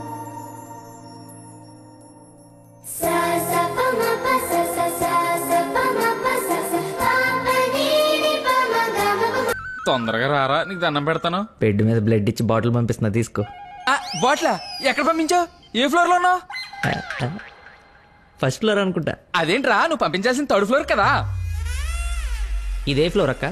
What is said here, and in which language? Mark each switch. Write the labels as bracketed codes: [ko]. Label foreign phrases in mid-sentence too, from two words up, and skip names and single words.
[te] Sa sa pa ma pa sa sa sa sa pa ma తొందరగా రారా, నీకు దండం పెడతాను. బెడ్ మీద బ్లడ్ ఇచ్చి బాటిల్ పంపిస్తున్నా, తీసుకో. బాట్లా ఎక్కడ పంపించావు? ఏ ఫ్లోర్ లో ఉన్నావు? [en] first floor [te] అనుకుంటా. అదేంట్రా, నువ్వు పంపించాల్సిన [en] third floor [te] కదా. ఇదే ఫ్లోర్ అక్క?